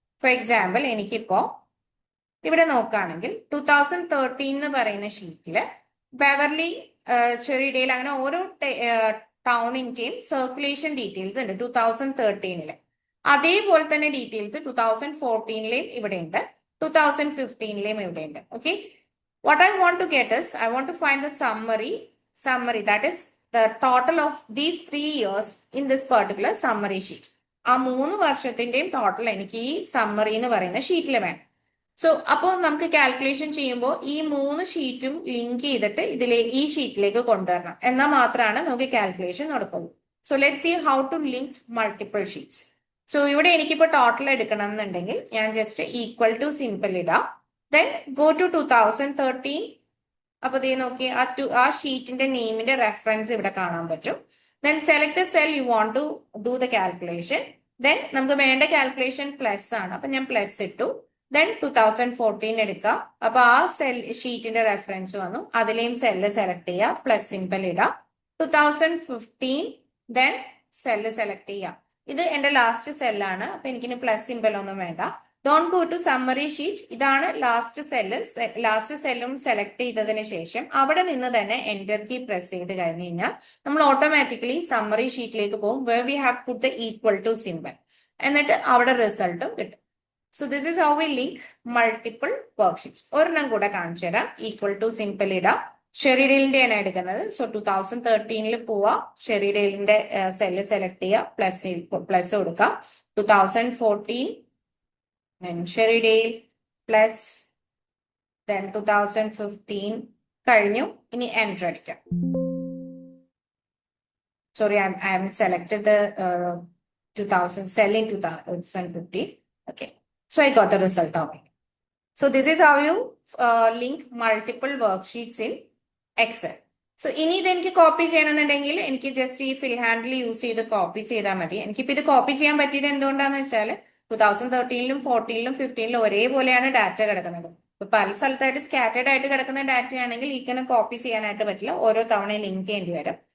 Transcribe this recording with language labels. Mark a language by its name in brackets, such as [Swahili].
[Malayalam] For example, എനിക്കിപ്പോ ഇവിടെ നോക്കുകയാണെങ്കിൽ 2013 എന്ന് പറയുന്ന ഷീറ്റിൽ ബെവർലി, ചെറിയഡേൽ, അങ്ങനെ ഓരോ ടൗണിന്റെയും സർക്കുലേഷൻ ഡീറ്റെയിൽസ് ഉണ്ട് 2013. അതേപോലെ തന്നെ ഡീറ്റെയിൽസ് 2014 ഇവിടെ ഉണ്ട്, 2015 ഇവിടെ ഉണ്ട്. [English] Okay, what I want to get is, I want to find the summary, that is the total of these 3 years in this particular summary sheet. [Malayalam] ആ 3 വർഷത്തിന്റെയും ടോട്ടൽ എനിക്ക് ഈ സമ്മറി എന്ന് പറയുന്ന ഷീറ്റിൽ വേണം. സോ അപ്പോൾ നമുക്ക് കാൽക്കുലേഷൻ ചെയ്യുമ്പോൾ ഈ 3 ഷീറ്റും ലിങ്ക് ചെയ്തിട്ട് ഈ ഷീറ്റിലേക്ക് കൊണ്ടുവരണം, എന്നാൽ മാത്രമാണ് നമുക്ക് കാൽക്കുലേഷൻ നടക്കുള്ളൂ. [English] So let see how to link multiple sheets. [Malayalam] So ഇവിടെ എനിക്കിപ്പോൾ ടോട്ടൽ എടുക്കണം എന്നുണ്ടെങ്കിൽ ഞാൻ ജസ്റ്റ് ഈക്വൽ ടു സിമ്പിൾ ഇടാം. [English] Then go to 2013. [Malayalam] അപ്പോൾ ദേ നോക്കി, ആ ഷീറ്റിന്റെ നെയിമിന്റെ റെഫറൻസ് ഇവിടെ കാണാൻ പറ്റും. [English] Then select the cell you want to do the calculation. [Malayalam] Then നമുക്ക് വേണ്ട കാൽക്കുലേഷൻ പ്ലസ് ആണ്, അപ്പൊ ഞാൻ പ്ലസ് ഇട്ടു. Then 2014 എടുക്കുക, അപ്പൊ ആ സെൽ ഷീറ്റിന്റെ റെഫറൻസ് വന്നു, അതിലെയും സെല്ല് സെലക്ട് ചെയ്യുക, പ്ലസ് സിമ്പിൾ ഇടാം. 2015 then സെല്ല് സെലക്ട് ചെയ്യാം. ഇത് എന്റെ ലാസ്റ്റ് സെല്ലാണ്, അപ്പൊ എനിക്കിനി പ്ലസ് സിമ്പിൾ ഒന്നും വേണ്ട. [English] Don't go to summary sheet. [Malayalam] ഇതാണ് ലാസ്റ്റ് സെല്ല്. ലാസ്റ്റ് സെല്ലും സെലക്ട് ചെയ്തതിന് ശേഷം അവിടെ നിന്ന് തന്നെ എന്റർ കീ പ്രസ് ചെയ്ത് കഴിഞ്ഞ് കഴിഞ്ഞാൽ നമ്മൾ ഓട്ടോമാറ്റിക്കലി സമ്മറി ഷീറ്റിലേക്ക് പോകും, [English] Where we have put the equal to simple. [Malayalam] എന്നിട്ട് അവിടെ റിസൾട്ടും കിട്ടും. [English] So this is how we link multiple worksheets. [Malayalam] ഒരെണ്ണം കൂടെ കാണിച്ചു തരാം. ഈക്വൽ ടു സിമ്പിൾ ഇടാം. ഷെറിഡെയിലിന്റെ ആണ് എടുക്കുന്നത്. സോ 2013 പോവാ, ഷെറിഡെയിലിന്റെ സെല്ല് സെലക്ട് ചെയ്യുക, പ്ലസ് കൊടുക്കാം. [English] 2014 and Sherrydale plus then 2015 [Malayalam] കഴിഞ്ഞു. ഇനി എൻറ്റർ അടിക്കാം. [English] Sorry, I am selected the 2000 cell in 2015. Okay, so I got the result of it. So this is how you link multiple worksheets in Excel. [Malayalam] So ഇനി ഇത് എനിക്ക് copy ചെയ്യണമെന്നുണ്ടെങ്കിൽ എനിക്ക് just ഈ ഫിൽ handle use ചെയ്ത് copy ചെയ്താൽ മതി. എനിക്കിപ്പോൾ ഇത് കോപ്പി ചെയ്യാൻ പറ്റിയത് എന്തുകൊണ്ടാന്ന് വെച്ചാൽ 2013 14 15 ഒരേപോലെയാണ് ഡാറ്റ കിടക്കുന്നത്. ഇപ്പൊ പല സ്ഥലത്തായിട്ട് സ്കാറ്റേഡ് ആയിട്ട് കിടക്കുന്ന ഡാറ്റ ആണെങ്കിൽ ഇങ്ങനെ കോപ്പി ചെയ്യാനായിട്ട് പറ്റില്ല, ഓരോ തവണ ലിങ്ക് ചെയ്യേണ്ടി വരും.